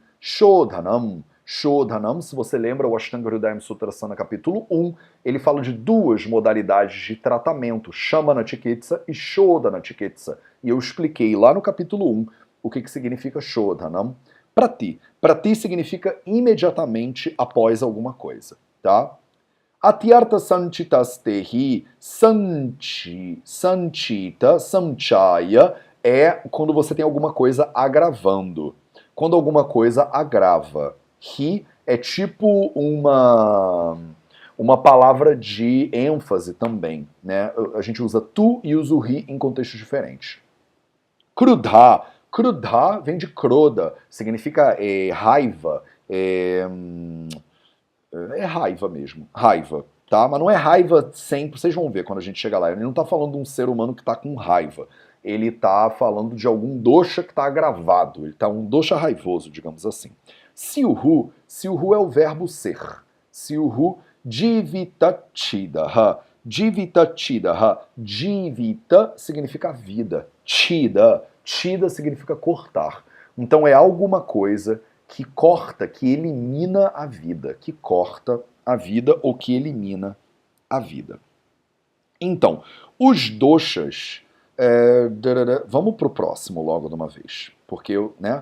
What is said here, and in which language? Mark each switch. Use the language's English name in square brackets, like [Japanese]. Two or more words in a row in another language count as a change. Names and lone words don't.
[Portuguese] Shodhanam, se você lembra, o Ashtanga Hridayam Sutrasana capítulo 1, ele fala de duas modalidades de tratamento, [Sanskrit] Shamana Chikitsa [Portuguese] e [Sanskrit] Shodhana Chikitsa. [Portuguese] E eu expliquei lá no capítulo 1 o que significa Shodhanam. Prati significa imediatamente após alguma coisa, tá? [Sanskrit] Atyartha sanchitastehi, sanchita, samchaya, [Portuguese] é quando você tem alguma coisa agravando. Quando alguma coisa agrava. Hi é tipo uma palavra de ênfase também, né? A gente usa tu e usa o ri em contextos diferentes. Krudha vem de kroda, significa raiva, é raiva mesmo, raiva, tá? Mas não é raiva sempre, vocês vão ver quando a gente chegar lá. Ele não tá falando de um ser humano que tá com raiva. Ele tá falando de algum dosha que tá agravado. Ele tá um dosha raivoso, digamos assim. Siuhu é o verbo ser. [Sanskrit] Siuhu jivitachidaha. [Portuguese] Jivita significa vida. Chida significa cortar. Então é alguma coisa que corta, que elimina a vida, que corta a vida ou que elimina a vida. Então, os doshas, vamos pro próximo logo de uma vez, porque né?